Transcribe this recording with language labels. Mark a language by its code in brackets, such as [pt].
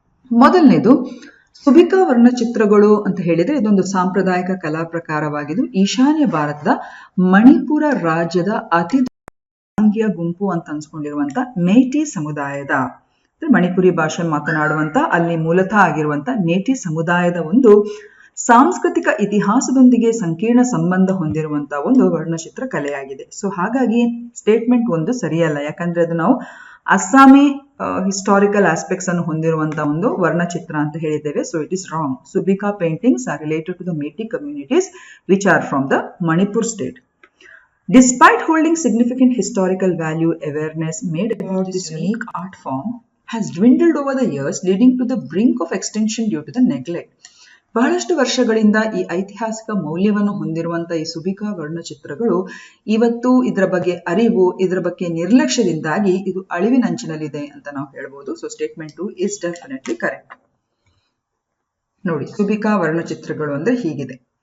[kn] ಮೊದಲನೇದು, ಸುಬಿಕಾ ವರ್ಣಚಿತ್ರಗಳು ಅಂತ ಹೇಳಿದ್ರೆ ಇದೊಂದು ಸಾಂಪ್ರದಾಯಿಕ ಕಲಾ ಪ್ರಕಾರವಾಗಿದ್ದು ಈಶಾನ್ಯ ಭಾರತದ ಮಣಿಪುರ ರಾಜ್ಯದ ಅತಿ ಗುಂಪು ಅಂತ ಅನ್ಸ್ಕೊಂಡಿರುವಂತ ಮೇಟಿ ಸಮುದಾಯದ, ಮಣಿಪುರಿ ಭಾಷೆ ಮಾತನಾಡುವಂತ ಅಲ್ಲಿ ಮೂಲತಃ ಆಗಿರುವಂತ ಮೇಟಿ ಸಮುದಾಯದ ಒಂದು ಸಾಂಸ್ಕೃತಿಕ ಇತಿಹಾಸದೊಂದಿಗೆ ಸಂಕೀರ್ಣ ಸಂಬಂಧ ಹೊಂದಿರುವಂತಹ ಒಂದು ವರ್ಣಚಿತ್ರ ಕಲೆಯಾಗಿದೆ. ಸೊ ಹಾಗಾಗಿ ಸ್ಟೇಟ್ಮೆಂಟ್ 1 ಸರಿಯಲ್ಲ, ಯಾಕಂದ್ರೆ ಅದು ನಾವು ಅಸ್ಸಾಮಿ ಹಿಸ್ಟಾರಿಕಲ್ ಆಸ್ಪೆಕ್ಟ್ಸ್ ಅನ್ನು ಹೊಂದಿರುವಂತಹ ಒಂದು ವರ್ಣಚಿತ್ರ ಅಂತ ಹೇಳಿದ್ದೇವೆ. [en] So it is wrong. Subika paintings are related to the Meitei communities which are from the Manipur state. Despite holding significant historical value, awareness made about this unique art form has dwindled over the years, leading to the brink of extinction due to the neglect. [kn] ಬಹಳಷ್ಟು ವರ್ಷಗಳಿಂದ ಈ ಐತಿಹಾಸಿಕ ಮೌಲ್ಯವನ್ನು ಹೊಂದಿರುವಂತಹ ಈ ಸುಬಿಕಾ ವರ್ಣಚಿತ್ರಗಳು ಇವತ್ತು ಇದರ ಬಗ್ಗೆ ಅರಿವು, ಇದರ ಬಗ್ಗೆ ನಿರ್ಲಕ್ಷ್ಯದಿಂದಾಗಿ ಇದು ಅಳಿವಿನಂಚಿನಲ್ಲಿದೆ ಅಂತ ನಾವು ಹೇಳ್ಬೋದು. [en] So statement 2 is definitely correct. [kn] ನೋಡಿ, ಸುಬಿಕಾ ವರ್ಣಚಿತ್ರಗಳು ಅಂದ್ರೆ ಹೀಗಿದೆ.